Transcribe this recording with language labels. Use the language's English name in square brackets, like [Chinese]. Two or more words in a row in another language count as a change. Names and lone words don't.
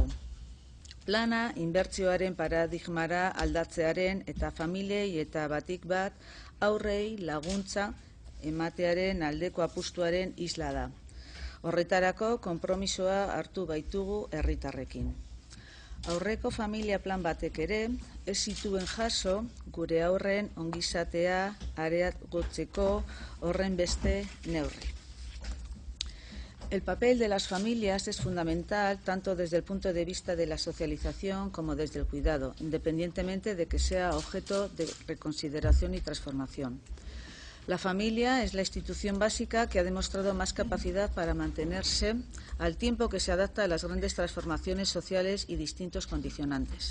[Basque] Plana inbertsioaren paradigmara aldatzearen eta familiei eta batik bat aurrei laguntza ematearen aldeko apustuaren isla da. Horretarako konpromisoa hartu baitugu herritarrekin. Aurreko familia plan batek ere ez zituen jaso gure aurren ongizatea areagotzeko horren beste neurri. [Spanish] El papel de las familias es fundamental tanto desde el punto de vista de la socialización como desde el cuidado, independientemente de que sea objeto de reconsideración y transformación. La familia es la institución básica que ha demostrado más capacidad para mantenerse al tiempo que se adapta a las grandes transformaciones sociales y distintos condicionantes.